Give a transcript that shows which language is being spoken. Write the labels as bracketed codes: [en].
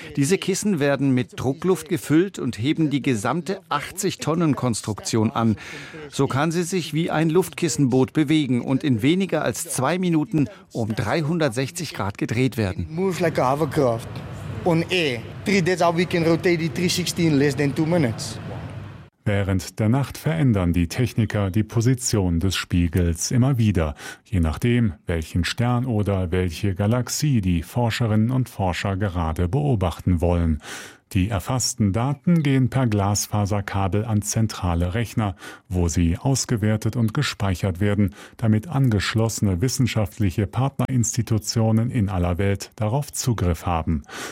[de] Diese Kissen werden mit Druckluft gefüllt und heben die gesamte 80-Tonnen-Konstruktion an. So kann sie sich wie ein Luftkissenboot bewegen und in weniger als 2 Minuten um 360 Grad gedreht werden. [en] Move like a hovercraft. On air. 3 days a week and rotate the 360 in less than 2 minutes. [de] Während der Nacht verändern die Techniker die Position des Spiegels immer wieder, je nachdem, welchen Stern oder welche Galaxie die Forscherinnen und Forscher gerade beobachten wollen. Die erfassten Daten gehen per Glasfaserkabel an zentrale Rechner, wo sie ausgewertet und gespeichert werden, damit angeschlossene wissenschaftliche Partnerinstitutionen in aller Welt darauf Zugriff haben.